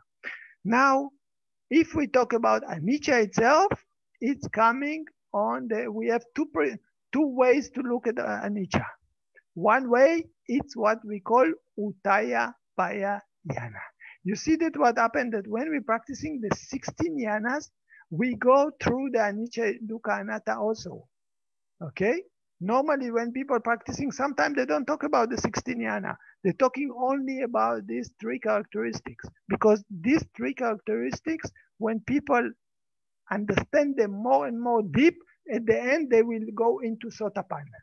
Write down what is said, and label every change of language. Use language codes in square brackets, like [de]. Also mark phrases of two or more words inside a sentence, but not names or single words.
[en] Now, if we talk about anicca itself, it's coming on the. We have two ways to look at anicca. One way, it's what we call [pi] Uttaya Paya Jnana. [en] You see that what happened that when we're practicing the 16 jhanas, we go through the [pi] anicca, dukkha, anatta [en] also. Okay? Normally when people are practicing, sometimes they don't talk about the 16 jhana. They're talking only about these 3 characteristics. Because these 3 characteristics, when people understand them more and more deep, at the end they will go into sotapanna.